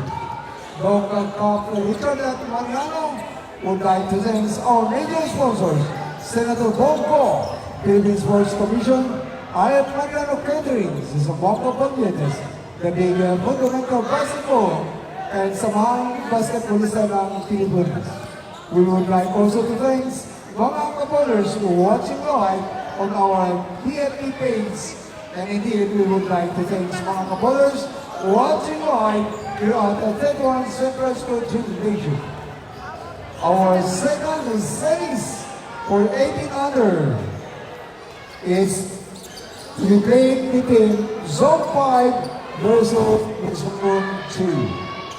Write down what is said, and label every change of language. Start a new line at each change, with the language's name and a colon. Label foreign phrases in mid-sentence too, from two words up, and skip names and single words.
English: Local Cup Richard at Mariano would like to thank our major sponsors, Senator Bongo, Philippine Sports Commission, Ayat Mariano Catering, Zamboanga Bangladesh, the big fundamental basketball, and Samahan Basketballista ng Pilipinas. We would like also to thank
Filipino: mga kabolers
English: who are watching live on our PFP page. And indeed, we would like to thank
Filipino: mga kabolers
English: watching live here at the Tetuan Central School Gymnasium. Our second series for 18 under is to be played between Zone 5 versus Zone 2.